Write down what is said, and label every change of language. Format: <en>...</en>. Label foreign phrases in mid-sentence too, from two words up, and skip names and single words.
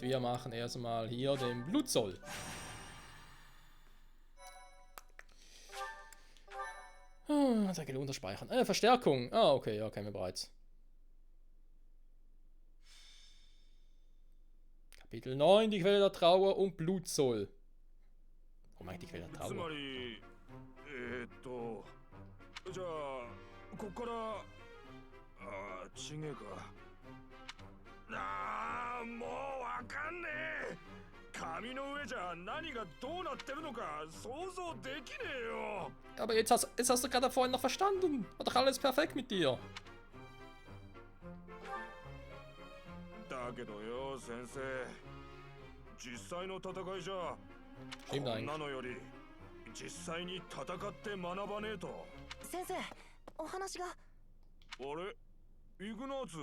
<de>Wir machen erstmal hier den Blutsoll. Hat er gelohnt, das Speichern. Verstärkung. Ah, okay, ja, kennen wir bereits. Kapitel 9, die Quelle der Trauer und Blutsoll. Warum eigentlich wieder</de> <ja>つ</ja> <de>Trauer?</de> <ja>まりじゃあこっからちげえかもうわかんねえ紙の上じゃ何がどうなってるのか想像できねえよ</ja> <de>Aber jetzt hast du gerade vorhin noch verstanden. War doch alles perfekt mit dir.</de> <ja>だけどよ先生実際の戦いじゃ</ja> <de>Stimmt</de> <ja>こん</ja> <de>eigentlich.</de> <ja>なのより実際に戦って学ばねえと先生、お話が。あれイグナーツ</ja>